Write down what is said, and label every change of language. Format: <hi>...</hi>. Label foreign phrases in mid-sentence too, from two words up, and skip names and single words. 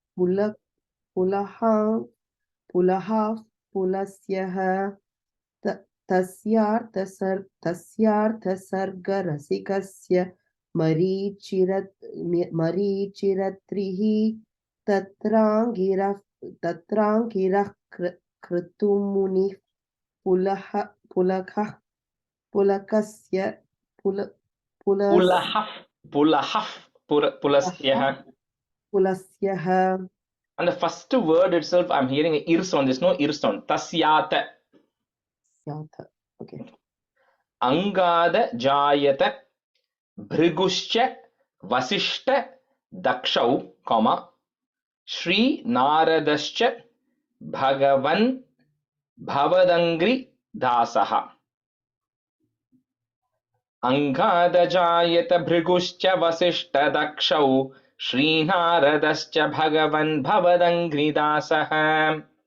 <sa>पुलः पुलस्यः तस्यार्थसर्गरसिकस्य मरीचिरत्रिः तत्राङ्गिरः कृतुमुनिः पुलकस्य पुलस्यः.</sa> <en>And the first word itself, I'm hearing an ir sound. There's no ir sound.</en> <sa>Tasyata.</sa> <en>Okay.</en> <sa>अङ्गद जयत भृगुश्च वसिष्ठ दक्षौ, comma, श्री नारदश्च भगवान् भवदङ्घ्रि दासः. अङ्गद-जयत भृगुश्च वसिष्ठ दक्षौ श्री नारदश्च भगवान् भवदङ्घ्रि दासः.</sa>